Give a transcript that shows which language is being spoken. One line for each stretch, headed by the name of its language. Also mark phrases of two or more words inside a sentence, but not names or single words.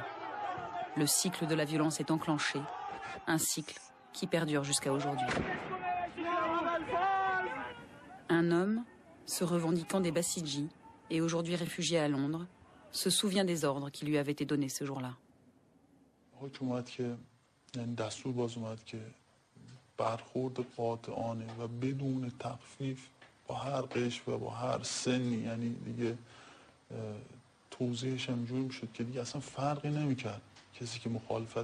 French: Le cycle de la violence est enclenché, un cycle qui perdure jusqu'à aujourd'hui. Un homme, se revendiquant des Bassidji et aujourd'hui réfugié à Londres, se souvient des ordres qui lui avaient été donnés ce jour-là.
Persian: حکم اومد که یعنی دستور باز اومد که برخورد قاطعانه و بدون تخفیف با هر قشر و با هر سنی یعنی دیگه توضیحش همجور میشد که دیگه اصلا فرقی نمیکرد کسی که مخالفت